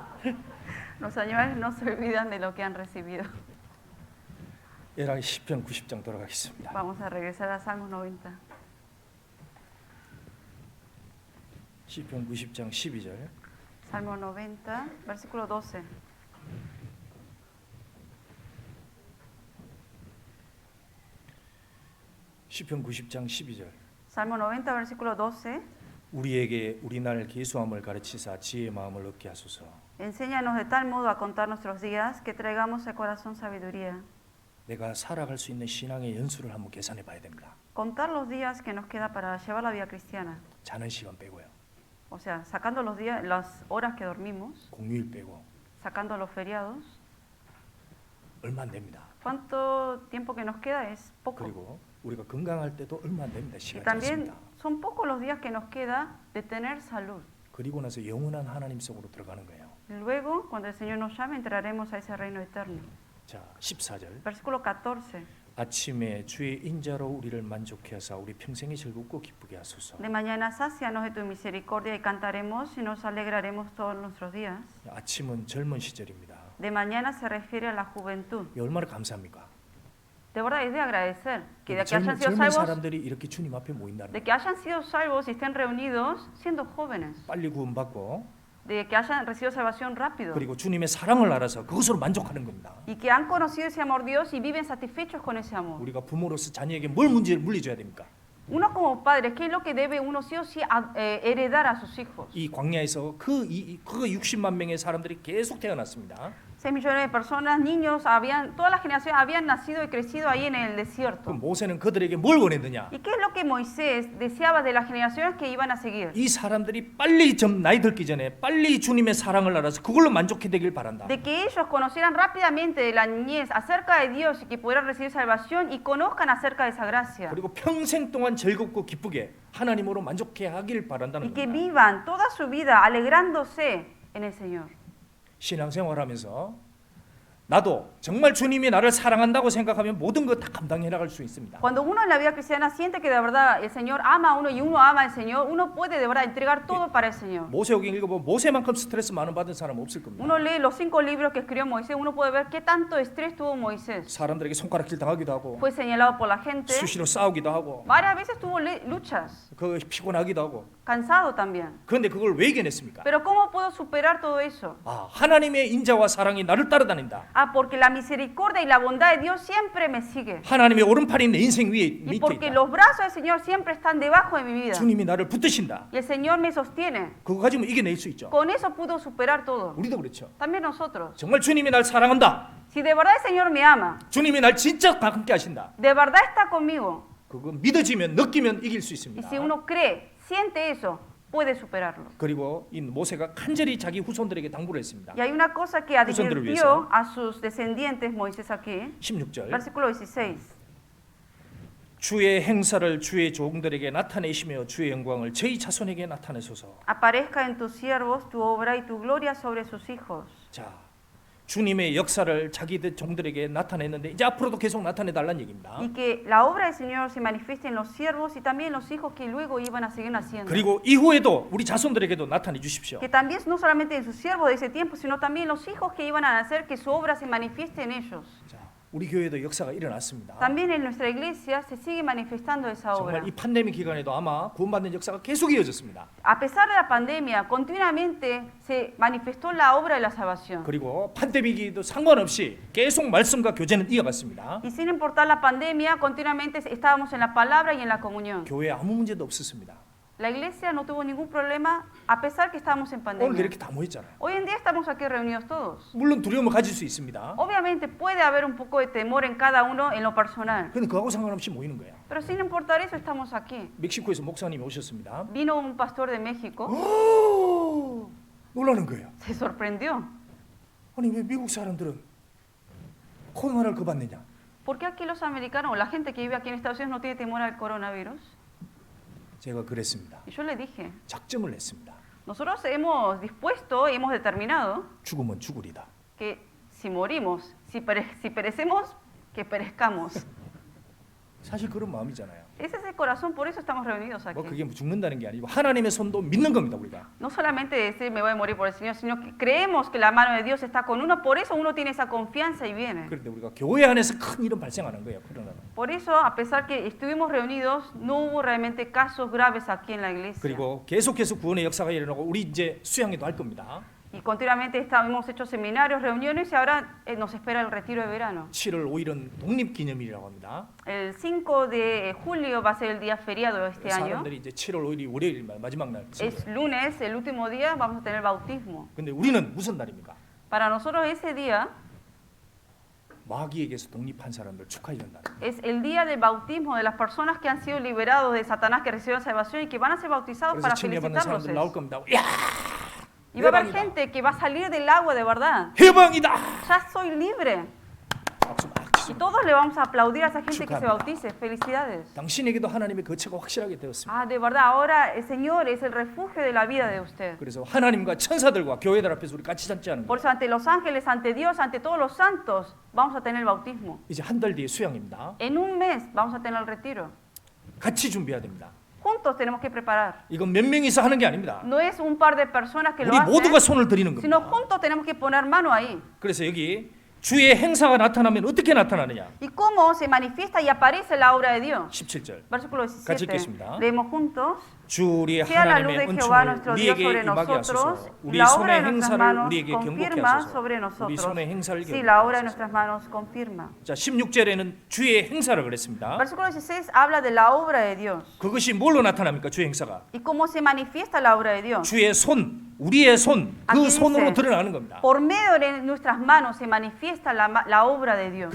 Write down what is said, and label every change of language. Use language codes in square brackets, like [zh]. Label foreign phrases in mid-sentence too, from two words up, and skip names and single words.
[es] Los animales no se olvidan de lo que han recibido. [ko] 예랑 10편 90장 돌아가겠습니다. [es] Vamos a regresar a Salmos 90. [ko] 10편 90장 12절. [es] Salmo 90, versículo 12. [ko] 시편 90장 12절. [es] Salmo 90, versículo 12. [ko] 우리에게 우리 날 계수함을 가르치사 지혜의 마음을 얻게 하소서. [es] Enséñanos de tal modo a contar nuestros días que traigamos al corazón sabiduría. [ko] 내가 살아갈 수 있는 신앙의 연수를 한번 계산해 봐야 됩니다. [es] Contar los días que nos queda para llevar la vida cristiana. [ko] 자는 시간 빼고요. [es] O sea, sacando los días, las horas que dormimos, [ko] 공휴일 빼고 [es] sacando los feriados. [ko] 얼마 안 됩니다. [es] ¿Cuánto tiempo que nos queda? Es poco. [ko] 그리고 우리가 건강할 때도 얼마 안 됩니다. [es] Y [ko] 시간이 [es] también [ko] 짧습니다. [es] son pocos los días que nos queda de tener salud. [ko] 그리고 나서 영원한 하나님 속으로 들어가는 거예요. [es] Luego, cuando el Señor nos llame, entraremos a ese reino eterno. [ko] 자, 14절. [es] Versículo 14. [ko] 아침에 주의 인자로 우리를 만족해 하사 우리 평생이 즐겁고 기쁘게 하소서. [es] De mañana sácianos de tu misericordia y cantaremos y nos alegraremos todos nuestros días. [ko] 아침은 젊은 시절입니다. [es] De mañana se refiere a la juventud. [ko] 이 얼마나 감사합니까? [es] De verdad es de agradecer que de que [ko] 젊은, [es] hayan sido [ko] 젊은 [es] salvos, [ko] 사람들이 이렇게 주님 앞에 모인다는 [es] de [ko] 거예요. [es] que hayan sido salvos y estén reunidos siendo jóvenes, [ko] 빨리 구원받고 [es] de que hayan recibido salvación rápido [ko] 그리고 주님의 사랑을 알아서 그것으로 만족하는 겁니다. [es] y que han conocido ese amor de Dios y viven satisfechos con ese amor. [ko] 우리가 부모로서 자녀에게 뭘 문제를 물려줘야 됩니까? [es] Uno como padre, ¿qué es lo que debe uno sí o sí heredar a sus hijos? [ko] 이 광야에서 그 60만 명의 사람들이 계속 태어났습니다. [es] 6 millones de personas, niños, todas las generaciones habían nacido y crecido ahí en el [ko] 그 [es] desierto. [ko] 모세는 그들에게 뭘 원했느냐? [es] ¿Y qué es lo que Moisés deseaba de las generaciones que iban a seguir? [ko] 이 사람들이 빨리 나이 들기 전에 빨리 주님의 사랑을 알아서 그걸로 만족해 되길 바란다. [es] De que ellos conocieran rápidamente de la niñez acerca de Dios y que pudieran recibir salvación y conozcan acerca de esa gracia. [ko] 그리고 평생 동안 즐겁고 기쁘게 하나님으로 만족해 하길 바란다는 [es] Y que [ko] 겁니다. [es] vivan toda su vida alegrándose en el Señor. [ko] 신앙생활하면서 나도 정말 주님이 나를 사랑한다고 생각하면 모든 거 다 감당해 나갈 수 있습니다. [es] Cuando uno en la vida cristiana siente que de verdad el Señor ama a uno y uno ama al Señor, uno puede de verdad entregar todo para el Señor. [ko] 모세오경 읽어보면 모세만큼 스트레스 많은 받은 사람 없을 겁니다. [es] Uno lee los 5 libros que escribió Moisés, uno puede ver qué tanto estrés tuvo Moisés. [ko] 사람들에게 손가락질 당하기도 하고 [es] Fue señalado por la gente, [ko] 수시로 싸우기도 하고 [es] varias veces tuvo luchas, [ko] 그 피곤하기도 하고. [es] cansado también. [ko] 그런데 그걸 왜 이겨냈습니까? [es] Pero ¿cómo puedo superar todo eso? [ko] 아, 하나님의 인자와 사랑이 나를 따라다닌다. [es] Ah, porque la misericordia y la bondad de Dios siempre me sigue. [ko] 하나님의 오른팔이 내 인생 위에 [es] Y [ko] 밑에 [es] porque [ko] 있다. [es] los brazos del Señor siempre están debajo de mi vida. [ko] 주님이 나를 붙드신다. [es] Y el Señor me sostiene. [ko] 그거 가지면 이겨낼 수 있죠. [es] Con eso pudo superar todo. [ko] 우리도 그렇죠. [es] También nosotros. [ko] 정말 주님이 날 사랑한다. [es] Si de verdad el Señor me ama, [ko] 주님이 날 진짜 함께 하신다. [es] de verdad está conmigo. [ko] 그거 믿어지면 느끼면 이길 수 [es] Y [ko] 있습니다. [es] si uno cree, siente eso, puede superarlo. [ko] 그리고 이 모세가 간절히 자기 후손들에게 당부를 했습니다. [es] Y hay una cosa que [ko] 후손들을 [es] advirtió [ko] 위해서. [es] a sus descendientes Moisés aquí, [ko] 16절. [es] versículo 16. [ko] 주의 행사를 주의 종들에게 나타내시며 주의 영광을 저희 자손에게 나타내소서. [es] Aparezca en tus siervos tu obra y tu gloria sobre sus hijos. [ko] 자, 주님의 역사를 자기들 종들에게 나타냈는데 이제 앞으로도 계속 나타내 달라는 얘기입니다. [es] Y que la obra del Señor se manifieste en los siervos y también en los hijos que luego iban a seguir naciendo. [ko] 그리고 이후에도 우리 자손들에게도 나타내 주십시오. [es] Que también no solamente en sus siervos de ese tiempo, sino también en los hijos que iban a nacer, que su obra se manifieste en ellos. [ko] 자, 우리 교회도 역사가 일어났습니다. [es] También en nuestra iglesia se sigue manifestando esa obra. [ko] 정말 이 팬데믹 기간에도 아마 구원받는 역사가 계속 이어졌습니다. [es] A pesar de la pandemia, continuamente se manifestó la obra de la salvación. [ko] 그리고 팬데믹이도 상관없이 계속 말씀과 교제는 이어갔습니다. [es] Y sin importar la pandemia, continuamente estábamos en la palabra y en la comunión. [ko] 교회에 아무 문제도 없었습니다. [es] La iglesia no tuvo ningún problema a pesar que estábamos en [ko] 오늘 [es] pandemia. [ko] 이렇게 다 모였잖아요. [es] Hoy en día estamos aquí reunidos todos. [ko] 물론 두려움을 가질 수 있습니다. [es] Obviamente puede haber un poco de temor en cada uno en lo personal, [ko] 근데 그하고 상관없이 모이는 거예요. [es] pero sin importar eso estamos aquí. [ko] 멕시코에서 목사님이 오셨습니다. [es] Vino un pastor de México, [ko] 오, 놀라는 거예요. [es] se sorprendió. [ko] 아니 왜 미국 사람들은 코로나를 겁받느냐? [es] ¿Por qué aquí los americanos o la gente que vive aquí en Estados Unidos no tiene temor al coronavirus? [ko] 제가 그랬습니다. [es] Y yo le dije, [ko] 작정을 했습니다. [es] nosotros hemos dispuesto, hemos determinado [ko] 죽으면 죽으리다. [es] que si morimos, si perecemos, que perezcamos. [ko] 사실 그런 마음이잖아요. [es] Ese es el corazón, por eso estamos reunidos [ko] 뭐 [es] aquí. [ko] 그게 죽는다는 게 아니고 하나님의 손도 믿는 겁니다 우리가. [es] No solamente decir me voy a morir por el Señor, sino que creemos que la mano de Dios está con uno, por eso uno tiene esa confianza y viene. [ko] 그런데 우리가 교회 안에서 큰 일은 발생하는 거예요. 코로나는. [es] Por eso, a pesar que estuvimos reunidos, no hubo realmente casos graves aquí en la iglesia. [ko] 그리고 계속해서 구원의 역사가 일어나고 우리 이제 수양회도 할 겁니다. [es] Y continuamente hemos hecho seminarios, reuniones y ahora nos espera el retiro de verano. [ko] 7월 5일은 독립기념일이라고 합니다. [es] El 5 de julio va a ser el día feriado de este año. [ko] 사람들이 이제 7월 5일이 월요일 마지막 날. [es] Es lunes, el último día, vamos a tener bautismo. [ko] 근데 우리는 무슨 날입니까? [es] Para nosotros ese día [ko] 마귀에게서 독립한 사람들 축하해 준다. [es] es el día del bautismo de las personas que han sido liberados de Satanás, que recibieron salvación y que van a ser bautizados [ko] 그래서 [es] para [ko] 침례받는 [es] felicitarlos. [ko] 사람들 나올 겁니다. 야, [es] Y va a haber [ko] 대박이다. [es] gente que va a salir del agua de verdad. [ko] 해방이다. [es] Ya soy libre. [ko] 박수 막 [es] Y [ko] 치죠. [es] todos le vamos a aplaudir a esa gente que se [ko] 축하합니다. [es] bautice. Felicidades. [ko] 당신에게도 하나님의 거처가 확실하게 되었습니다. [es] Ah, de verdad, ahora el Señor es el refugio de la vida de usted. [ko] 그래서 하나님과 천사들과 교회들 앞에서 우리 같이 잔지 하는 [es] Por [ko] 거예요. [es] eso ante los ángeles, ante Dios, ante todos los santos, vamos a tener el bautismo. [ko] 이제 한 달 뒤에 수양입니다. [es] En un mes vamos a tener el retiro. [ko] 같이 준비해야 됩니다. [es] Juntos tenemos que preparar. [ko] 이건 몇 명이서 하는 게 아닙니다. [es] No es un par de personas que lo [ko] 우리 모두가 [es] hacen, [ko] 손을 드리는 [es] sino [ko] 겁니다. [es] juntos tenemos que poner mano ahí. [ko] 그래서 여기 주의 행사가 나타나면 어떻게 나타나느냐? [es] ¿Y cómo se manifiesta y aparece la obra de Dios? [ko] 17절. [es] Versículo [ko] 같이 [es] 17. [ko] 읽겠습니다. [es] Leemos juntos. [ko] 주 우리의 [es] Sea la luz [ko] 하나님의 [es] de Jehová [ko] 은총을 [es] nuestro Dios [ko] 우리에게 [es] sobre [ko] 임하게 [es] nosotros, [ko] 하소서. 우리 [es] la obra [ko] 손의 [es] de nuestras [ko] 행사를 [es] manos [ko] 우리에게 경고케 [es] confirma [ko] 하소서. [es] sobre [ko] 우리 [es] nosotros. [ko] 손의 행사를 [es] Sí, la obra de [ko] 경고케 [es] nuestras [ko] 하소서. [es] manos confirma. [ko] 자, 16절에는 주의 행사를 그랬습니다. [es] Versículo 16 habla de la obra de Dios. [ko] 그것이 뭘로 나타납니까? 주의 행사가. [es] ¿Y cómo se manifiesta la obra de Dios? [ko] 주의 손, 우리의 손, [es] Aquí [ko] 그 손으로 [es] dice, [ko] 드러나는 겁니다. [es] Por medio de nuestras manos se manifiesta la obra de Dios.